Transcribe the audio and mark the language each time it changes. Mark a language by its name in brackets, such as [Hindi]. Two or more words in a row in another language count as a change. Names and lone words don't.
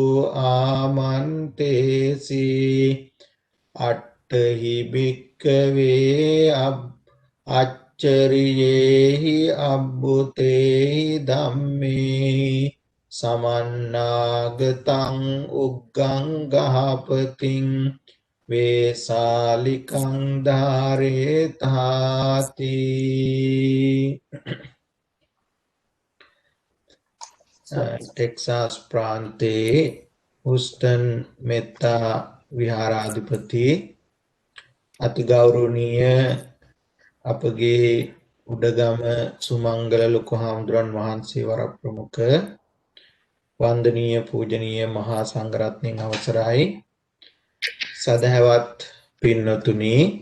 [Pali] ආමන්තේසි අට්ඨහි භික්ඛවේ අච්චරියේහි අබ්බුතේහි ධම්මේ සමන්නාගතං උග්ගං ගහපතින් වේසාලිකං ධාරේතාති [Sinhala] ටෙක්සාස් ප්‍රාන්තයේ හුස්ටන් මෙත්තා විහාරාධිපති අතිගෞරවනීය අපගේ උඩගම සුමංගල ලොකු හාමුදුරන් වහන්සේ වරප්‍රමුඛ වන්දනීය පූජනීය මහා සංඝරත්නයන් අවසරයි සදහවත් පින්නතුනි